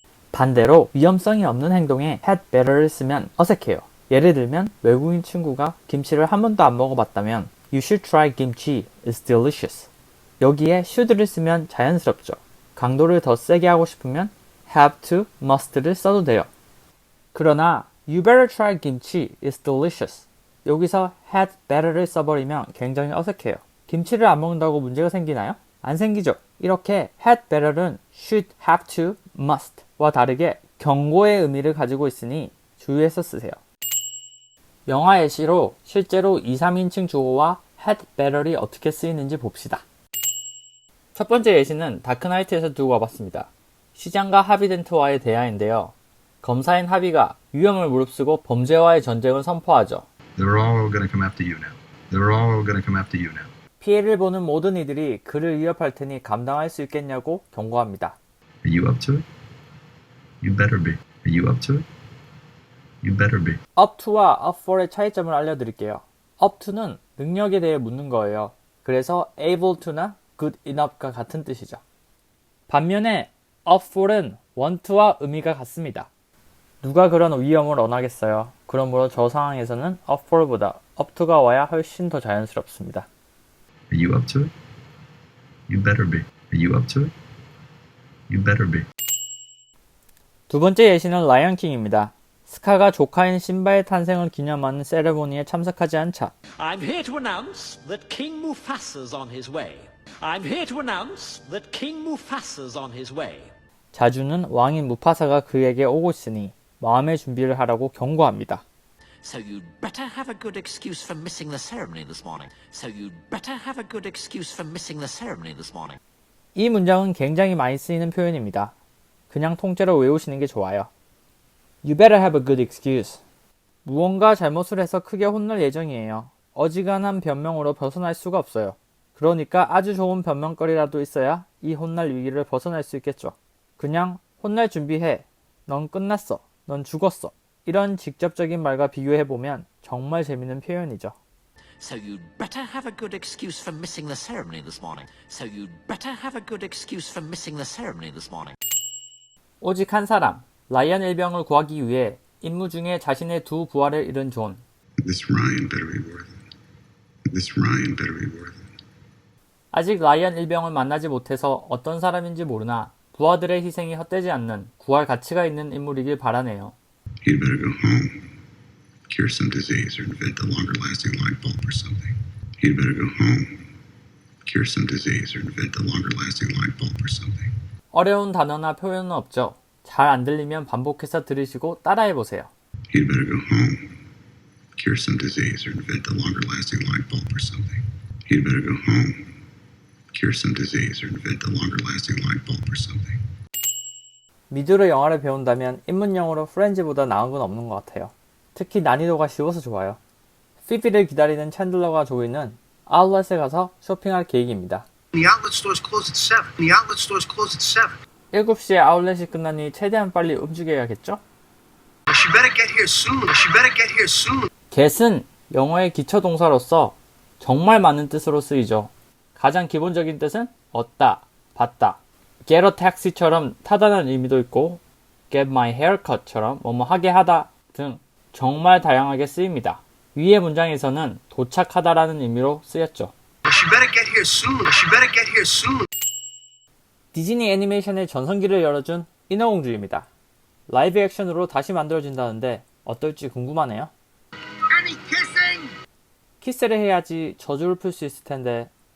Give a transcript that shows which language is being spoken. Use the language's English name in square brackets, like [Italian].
[Korean] 반대로 위험성이 없는 행동에 had better를 쓰면 어색해요. 예를 들면 외국인 친구가 김치를 한 번도 안 먹어봤다면 [English] You should try kimchi. It's delicious. [Korean] 여기에 should를 쓰면 자연스럽죠. 강도를 더 세게 하고 싶으면 have to, must를 써도 돼요. 그러나 [English] You better try kimchi. It's delicious. [Korean] 여기서 had better를 써버리면 굉장히 어색해요. 김치를 안 먹는다고 문제가 생기나요? 안 생기죠. 이렇게 had better는 should, have to, must와 다르게 경고의 의미를 가지고 있으니 주의해서 쓰세요. 영화 예시로 실제로 2, 3인칭 주어와 had better이 어떻게 쓰이는지 봅시다. 첫 번째 예시는 다크나이트에서 두고 와봤습니다. 시장과 하비덴트와의 대화인데요. 검사인 하비가 위험을 무릅쓰고 범죄와의 전쟁을 선포하죠. [English] They're all gonna come after you now. They're all gonna come after you now. [Korean] 피해를 보는 모든 이들이 그를 위협할 테니 감당할 수 있겠냐고 경고합니다. [English] Are you up to it? You better be. Are you up to it? You better be. [Korean] up to와 up for의 차이점을 알려드릴게요. up to는 능력에 대해 묻는 거예요. 그래서 able to나 good enough과 같은 뜻이죠. 반면에 up for은 want to와 의미가 같습니다. 누가 그런 위험을 원하겠어요. 그러므로 저 상황에서는 up for보다 up to가 와야 훨씬 더 자연스럽습니다. [English] Are you up to it? You better be. Are you up to it? You better be. [Korean] 두 번째 예시는 라이언킹입니다. 스카가 조카인 신바의 탄생을 기념하는 세레모니에 참석하지 않자 [English] I'm here to announce that King Mufasa's on his way. I'm here to announce that King Mufasa's on his way. [Korean] 자주는 왕인 무파사가 그에게 오고 있으니 마음의 준비를 하라고 경고합니다. [English] So you'd better have a good excuse for missing the ceremony this morning. So you'd better have a good excuse for missing the ceremony this morning. [Korean] 이 문장은 굉장히 많이 쓰이는 표현입니다. 그냥 통째로 외우시는 게 좋아요. [English] You better have a good excuse. [Korean] 무언가 잘못을 해서 크게 혼날 예정이에요. 어지간한 변명으로 벗어날 수가 없어요. 그러니까 아주 좋은 변명거리라도 있어야 이 혼날 위기를 벗어날 수 있겠죠. 그냥 혼날 준비해. 넌 끝났어. 넌 죽었어. 이런 직접적인 말과 비교해보면 정말 재밌는 표현이죠. [English] So you'd better have a good excuse for missing the ceremony this morning. So you'd better have a good excuse for missing the ceremony this morning. [Korean] 오직 한 사람, 라이언 일병을 구하기 위해 임무 중에 자신의 두 부하를 잃은 존. [English] This Ryan better be worth it. This Ryan better be worth it. [Korean] 아직 라이언 일병을 만나지 못해서 어떤 사람인지 모르나 부하들의 희생이 헛되지 않는 구할 가치가 있는 인물이길 바라네요. [English] He'd better go home, cure some disease, or invent a longer-lasting light bulb or something. He'd better go home, cure some disease, or invent a longer-lasting light bulb or something. [Korean] 어려운 단어나 표현은 없죠. 잘 안 들리면 반복해서 들으시고 따라해보세요. [English] He'd better go home, cure some disease, or invent a longer-lasting light bulb or something. He'd better go home, cure some disease, or invent a longer-lasting light bulb or something. [Korean] 미드로 영화를 배운다면 입문용어로 프렌즈보다 나은 건 없는 것 같아요. 특히 난이도가 쉬워서 좋아요. 피비를 기다리는 챈들러가 조이는 아울렛에 가서 쇼핑할 계획입니다. [English] The outlet stores close at 7. The outlet stores close at 7. [Korean] 7시에 아울렛이 끝나니 최대한 빨리 움직여야겠죠? [English] She better get here soon. She better get here soon. [Korean] get은 영어의 기초 동사로서 정말 많은 뜻으로 쓰이죠. 가장 기본적인 뜻은 얻다, 받다. [English] get a taxi [Korean] 처럼 타다는 의미도 있고 [English] get my haircut [Korean] 처럼 뭐뭐 하게 하다 등 정말 다양하게 쓰입니다. 위의 문장에서는 도착하다라는 의미로 쓰였죠. [English] She better get here soon. She better get here soon. [Korean] 디즈니 애니메이션의 전성기를 열어준 인어공주입니다. 라이브 액션으로 다시 만들어진다는데 어떨지 궁금하네요. [English] Any kissing? [Korean] 키스를 해야지 저주를 풀 수 있을 텐데